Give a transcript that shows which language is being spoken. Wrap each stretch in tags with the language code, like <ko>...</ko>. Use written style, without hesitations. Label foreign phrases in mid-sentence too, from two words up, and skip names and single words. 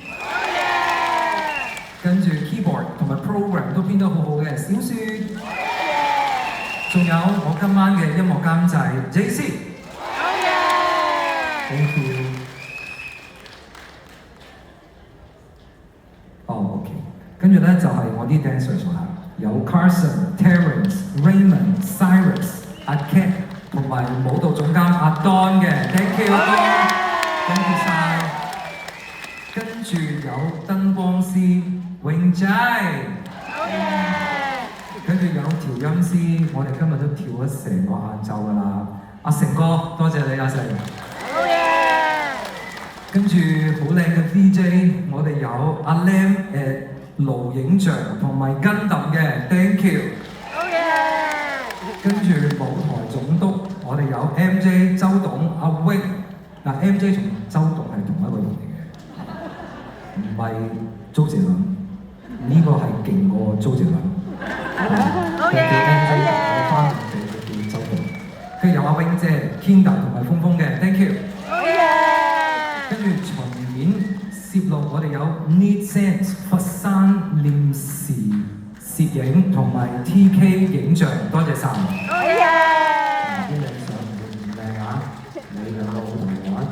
<yue>跟住 keyboard 同埋 program 都編得好好嘅小雪，仲有我今晚嘅音樂監製 JC。</yue> <en>Thank you。</en> <yue>OK。跟住咧就係我啲 dancers 啦，有 Carson、Terence、Raymond、Cyrus、阿 Cat 同埋舞蹈總監阿 Don 嘅 ，</yue> <en>thank you</en> <yue>阿 Don，</yue> <en>thank you</en> <yue>晒。跟住有燈光師永仔，跟住有調音師，我哋今日都跳咗成個晏晝㗎啦。阿成哥，多謝你阿成。跟住好靚嘅 DJ， 我哋有阿 Lam 盧影像同埋跟揼嘅 ，</yue> <en>thank you。</en> <yue>跟住舞台總督，我哋有 MJ 周董阿 Wing， 嗱 MJ 同周董係同一個人嚟嘅，唔係周杰倫。呢個係勁過周杰倫，叫 MJ， 我翻嚟叫周董。跟住有阿 Wing 姐、Kinda 同埋峰峰嘅 ，</yue> <en>thank you。</en> <yue>跟住巡演攝錄，我哋有 Need Sense 佛山念時攝影影同埋 TK 影像，多謝晒。好嘢！啲靚相唔靚啊！你兩個好同我玩。</yue>